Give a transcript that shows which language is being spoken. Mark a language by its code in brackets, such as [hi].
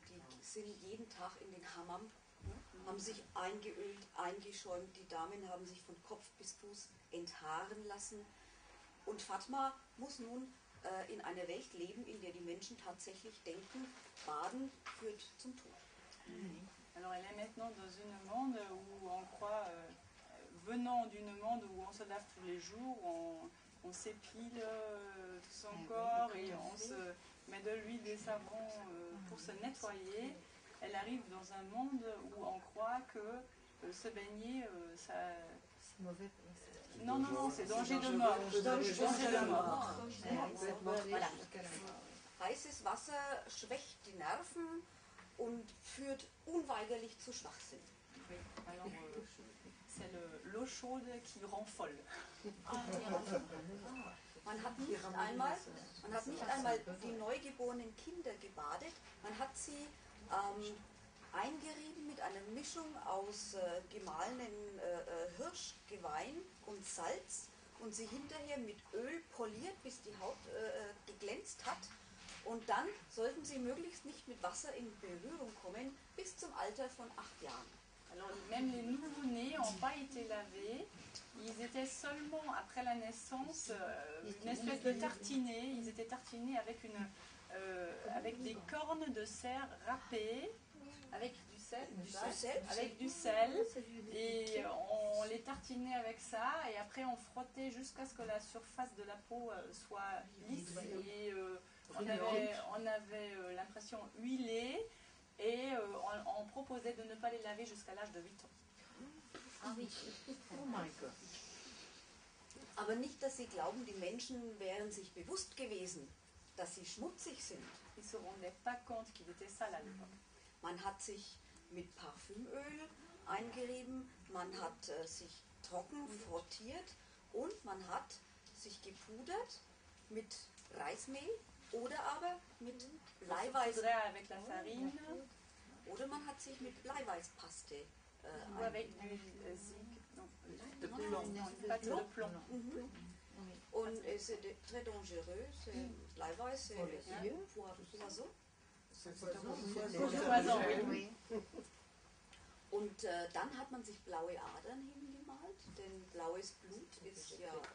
[de] Die sind jeden Tag in den Hammam, haben sich eingeölt, eingeschäumt. Die Damen haben sich von Kopf bis Fuß enthaaren lassen. Und Fatma muss nun in einer Welt leben, in der die Menschen tatsächlich denken, Baden führt zum Tod. [fr] Alors elle est maintenant dans un monde où on croit, venant d'une monde où on se lave tous les jours, on s'épile tout son corps et on se met de l'huile et savon pour se nettoyer. Elle arrive dans un monde où on croit que se baigner, ça... C'est mauvais. Non, c'est danger de mort. Danger de mort. Voilà. [de] Heißes Wasser schwächt die Nerven und führt unweigerlich zu Schwachsinn. [fr] Oui, alors c'est l'eau chaude qui rend folle. [de] Man hat nicht einmal die neugeborenen Kinder gebadet, man hat sie eingerieben mit einer Mischung aus gemahlenen Hirschgeweih und Salz und sie hinterher mit Öl poliert, bis die Haut geglänzt hat. Und dann sollten sie möglichst nicht mit Wasser in Berührung kommen, bis zum Alter von 8 Jahren. [fr] Alors même les nouveau-nés n'ont pas été lavés. Ils étaient seulement, après la naissance, une espèce de tartinés. Ils étaient tartinés avec des cornes de cerf râpées, avec du sel, avec du sel. Et on les tartinait avec ça. Et après, on frottait jusqu'à ce que la surface de la peau soit lisse. Et on avait l'impression huilée. Et on proposait de ne pas les laver jusqu'à l'âge de 8 ans. Ah oui. [en] Oh my God. [de] Aber nicht, dass sie glauben, die Menschen wären sich bewusst gewesen, dass sie schmutzig sind. [fr] Ils ne se rendaient pas compte qu'il était sale à l'époque. [de] Man hat sich mit Parfümöl eingerieben, man hat sich trocken frottiert und man hat sich gepudert mit Reismehl oder aber mit Bleiweiß. [fr] Avec la farine. [de] Oder man hat sich mit Bleiweißpaste [fr] Ou avec du zinc. Non, de plomb. Pas de plomb. [de] Und [fr] c'est très dangereux, Bleiweiß, c'est poison. Poison, oui. [de] Und dann hat man sich blaue Adern hingemalt, denn blaues Blut ist ja